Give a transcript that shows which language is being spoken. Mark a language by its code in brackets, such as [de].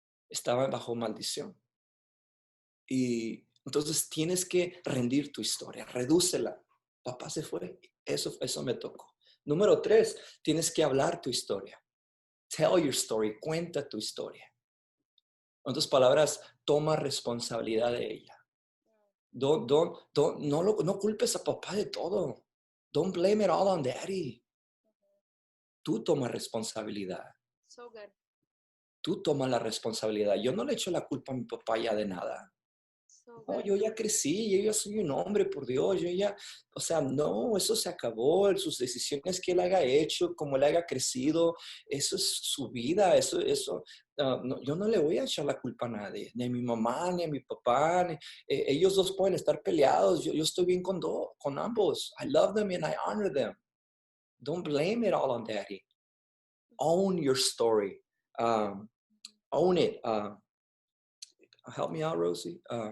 [es] Estaba bajo maldición. Y entonces tienes que rendir tu historia, redúcela. Papá se fue, eso me tocó. Número 3, tienes que hablar tu historia. [en] Tell your story, [es] cuenta tu historia. En otras palabras, toma responsabilidad de ella. No culpes a papá de todo. [en] Don't blame it all on daddy. [es] Tú tomas responsabilidad. [en] So good. [es] Tú tomas la responsabilidad. Yo no le echo la culpa a mi papá ya de nada. No, yo ya crecí, yo ya soy un hombre, por Dios, no, eso se acabó, sus decisiones que él haya hecho, como él haya crecido, eso es su vida, yo no le voy a echar la culpa a nadie, ni a mi mamá, ni a mi papá, ellos dos pueden estar peleados, yo estoy bien con ambos, [en] I love them and I honor them, don't blame it all on daddy, own your story, own it, help me out, Rosie.